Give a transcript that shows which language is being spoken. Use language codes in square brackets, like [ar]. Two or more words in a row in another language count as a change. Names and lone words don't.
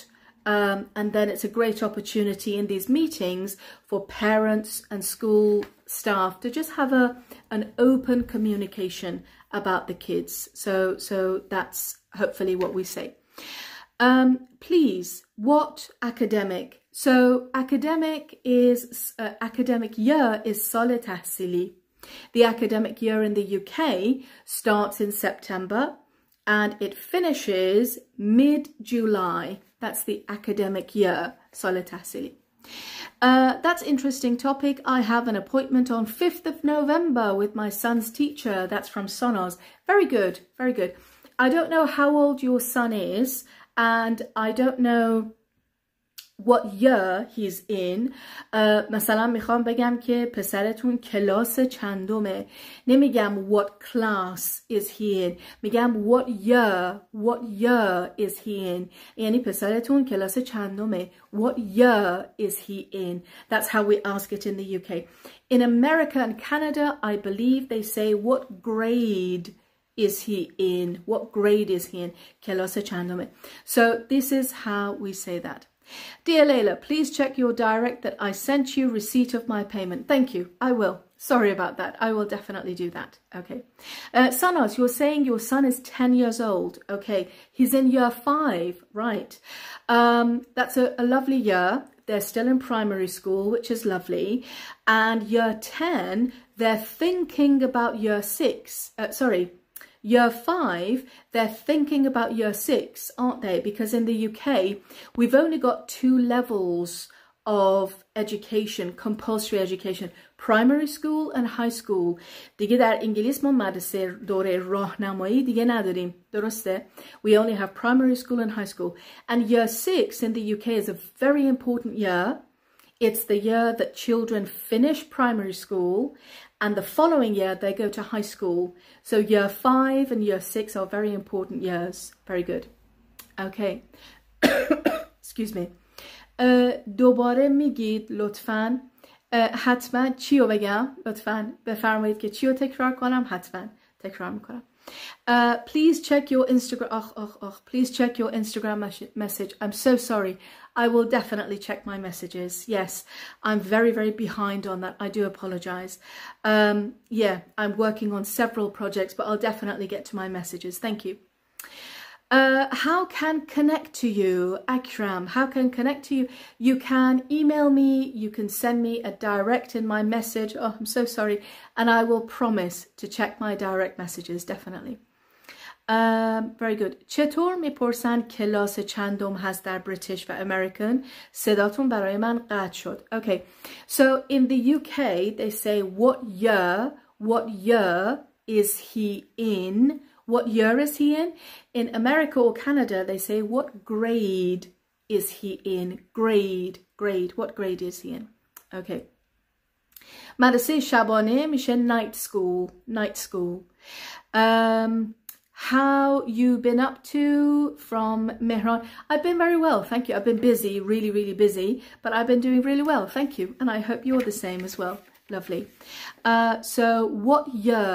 [en] And then it's a great opportunity in these meetings for parents and school staff to just have an open communication about the kids. So that's hopefully what we say. Please, what academic? So academic year is [fa] سال تحصیلی. [en] The academic year in the UK starts in September and it finishes mid-July. That's the academic year, [fa] سال تحصیلی. [en] That's interesting topic. I have an appointment on 5th of November with my son's teacher. That's from Sonos. Very good, very good. I don't know how old your son is, and I don't know what year he's in. [fa] مثلا میخوام بگم که پسرتون کلاس چندمه، نمیگم [en] what class is he in، [fa] میگم [en] what year is he in. [fa] یعنی پسرتون کلاس چندمه، [en] what year is he in. That's how we ask it in the UK. In America and Canada, I believe they say what grade is he in, what grade is he in, [fa] کلاس چندمه. [en] So this is how we say that. Dear Layla, please check your direct that I sent you receipt of my payment. Thank you. I will. Sorry about that. I will definitely do that. Okay. Sanos, you're saying your son is 10 years old. Okay. He's in year 5. Right. That's a lovely year. They're still in primary school, which is lovely. And year 10, they're thinking about year 6. Year 5, they're thinking about year 6, aren't they? Because in the UK, we've only got 2 levels of education, compulsory education, primary school and high school. [fa] دیگه در انگلیس ما مدرسه دوره راهنمایی دیگه نداریم. درسته؟ [en] We only have primary school and high school. And year 6 in the UK is a very important year. It's the year that children finish primary school, and the following year they go to high school. So year 5 and year 6 are very important years. Very good. Okay. Excuse me. [fa] دوباره میگید لطفاً. حتما چی رو بگم؟ لطفاً بفرمایید که چی رو تکرار کنم؟ حتما تکرار میکنم. [en] Please check your Instagram. Please check your Instagram message. I'm so sorry. I will definitely check my messages. Yes, I'm very, very behind on that. I do apologize. Yeah, I'm working on several projects, but I'll definitely get to my messages. Thank you. How can connect to you, Akram? How can connect to you? You can email me. You can send me a direct in my message. Oh, I'm so sorry. And I will promise to check my direct messages, definitely. Very good. [fa] چطور میپرسن کلاس چندم هست در British و American؟ صداتون برای من قطع شد. [en] Okay. So in the UK, they say what year is he in? What year is he in? In America or Canada, they say, what grade is he in? Grade. What grade is he in? Okay. [fa] مدرسه شبانه میشه [en] night school. How you been up to from Mehran? I've been very well, thank you. I've been busy, really, really busy, but I've been doing really well, thank you. And I hope you're the same as well. Lovely. So what year?